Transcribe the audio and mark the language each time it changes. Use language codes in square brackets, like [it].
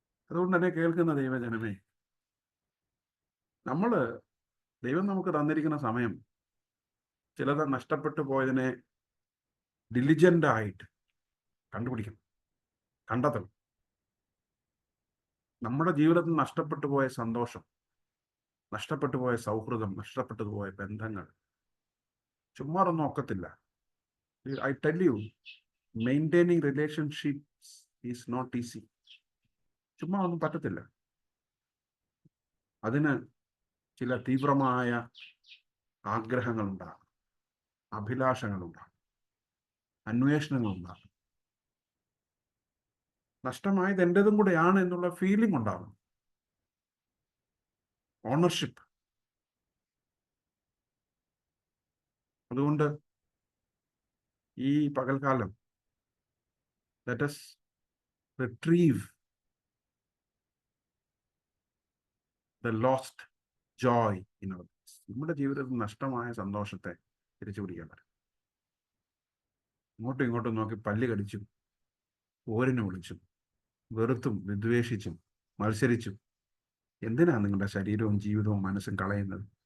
[ml] അതുകൊണ്ട് തന്നെ കേൾക്കുന്ന ദൈവജനമേ, ദൈവം നമുക്ക് തന്നിരിക്കുന്ന സമയം ചിലത് നഷ്ടപ്പെട്ടു പോയതിനെ ഡിലിജൻ്റായിട്ട് കണ്ടുപിടിക്കണം, കണ്ടെത്തണം. നമ്മുടെ ജീവിതത്തിൽ നഷ്ടപ്പെട്ടു പോയ സന്തോഷം, നഷ്ടപ്പെട്ടു പോയ സൗഹൃദം, നഷ്ടപ്പെട്ടു പോയ ബന്ധങ്ങൾ ചുമ്മാ ഒന്നും ഒക്കത്തില്ല. [en] I tell you, maintaining relationships is not easy. [ml] ചുമ്മാ ഒന്നും പറ്റത്തില്ല. അതിന് ചില തീവ്രമായ ആഗ്രഹങ്ങളുണ്ടാകും, അഭിലാഷങ്ങളുണ്ടാകും, അന്വേഷണങ്ങളുണ്ടാകും. നഷ്ടമായത് എൻ്റെതും കൂടെയാണ് എന്നുള്ള ഫീലിംഗ് ഉണ്ടാകും, ഓണർഷിപ്പ്. അതുകൊണ്ട് ഈ പകൽക്കാലം [en] let us retrieve the lost joy in our lives. [ml] നമ്മുടെ ജീവിതത്തിൽ നഷ്ടമായ സന്തോഷത്തെ തിരിച്ചു പിടിക്കാൻ പറ്റും. ഇങ്ങോട്ടും ഇങ്ങോട്ടും നോക്കി പല്ല് കടിച്ചും പോരിന് വിളിച്ചും വെറുത്തും വിദ്വേഷിച്ചും മത്സരിച്ചും എന്തിനാ നിങ്ങളുടെ ശരീരവും ജീവിതവും മനസ്സും കളയുന്നത്?